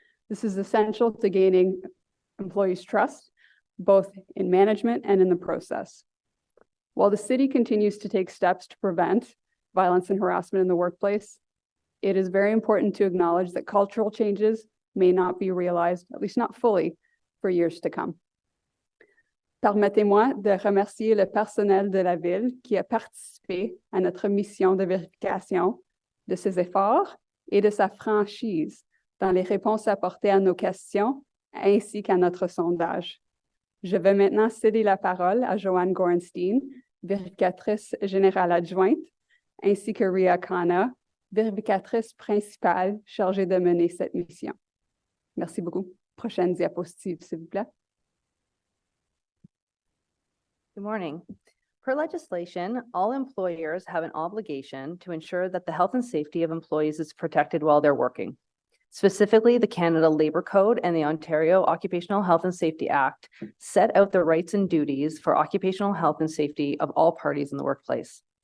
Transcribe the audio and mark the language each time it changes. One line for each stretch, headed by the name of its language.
English: This is essential to gaining employees' trust, both in management and in the process. While the city continues to take steps to prevent violence and harassment in the workplace, it is very important to acknowledge that cultural changes may not be realized, at least not fully, for years to come.
French: Permettez-moi de remercier le personnel de la ville qui a participé à notre mission de vérification, de ses efforts et de sa franchise dans les réponses apportées à nos questions ainsi qu'à notre sondage. Je vais maintenant céder la parole à Joanne Gorenstein, vérificatrice générale adjointe, ainsi que Ria Khanna, vérificatrice principale chargée de mener cette mission. Merci beaucoup. Prochaine diapositive, s'il vous plaît.
English: Good morning. Per legislation, all employers have an obligation to ensure that the health and safety of employees is protected while they're working. Specifically, the Canada Labour Code and the Ontario Occupational Health and Safety Act set out the rights and duties for occupational health and safety of all parties in the workplace.